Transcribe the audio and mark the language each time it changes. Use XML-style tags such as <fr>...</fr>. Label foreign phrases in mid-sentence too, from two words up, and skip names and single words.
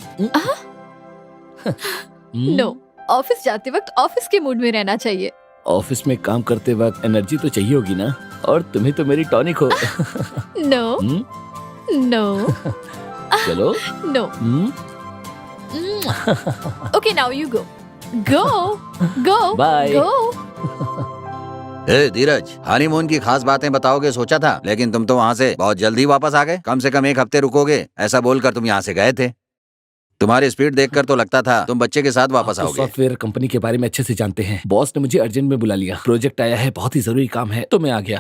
<hi>नो, ऑफिस जाते वक्त ऑफिस के मूड में रहना चाहिए। ऑफिस में काम करते वक्त एनर्जी तो चाहिए होगी ना, और तुम्हें तो मेरी टॉनिक हो।</hi> <en>no no</en> <hi>चलो।</hi> <en>नो। Okay, now you go. Go. Bye. Go.</en> <hi>ए धीरज, हनीमून की खास बातें बताओगे सोचा था, लेकिन तुम तो वहाँ से बहुत जल्दी वापस आ गए। कम से कम 1 हफ्ते रुकोगे ऐसा बोलकर तुम यहाँ से गए थे। तुम्हारी स्पीड देखकर तो लगता था तुम बच्चे के साथ वापस आप तो आओगे।</hi> <en>software company</en> <hi>के बारे में अच्छे से जानते हैं। बॉस ने मुझे अर्जेंट में बुला लिया, प्रोजेक्ट आया है, बहुत ही जरूरी काम है, तो मैं आ गया।</hi>